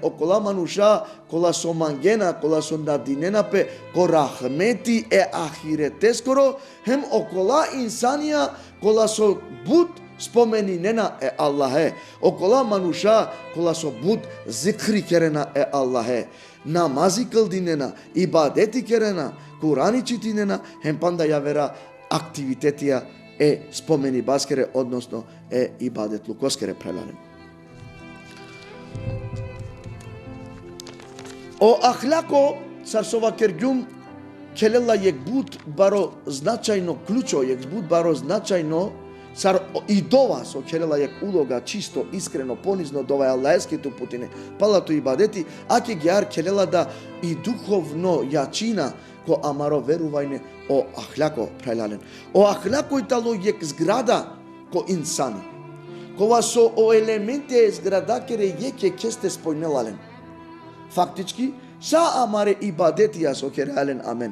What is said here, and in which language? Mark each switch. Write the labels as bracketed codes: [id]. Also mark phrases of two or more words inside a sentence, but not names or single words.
[rom] окола мануша, кола со мангена, кола со надинена пе, ко рахмети е ахиретескоро, хем окола инсанија, кола со буд споменинена е Аллахе, окола мануша, кола со буд зикри керена е Аллахе, намази кълдинена, ибадети керена, Курани читинена, хем панда ја вера активитетија е спомени баскере, односно е ибадет лукоскере преланен. О ахляко сарсова кергјум келела јек буд баро значајно клучо, јек буд баро значајно сар и дова со келела јек улога [mk] чисто, искрено, понизно [rom] дова аллаеските путине, палато ибадети, аке геар келела да и [mk] духовно јачина [rom] ко амаро верувајне о ахляко прелален. О ахляко итало јек зграда ко инсани. Кога со о елементе зграда кере јеке кесте спојнелален. Фактички, са амаре ибадетија со керален амен.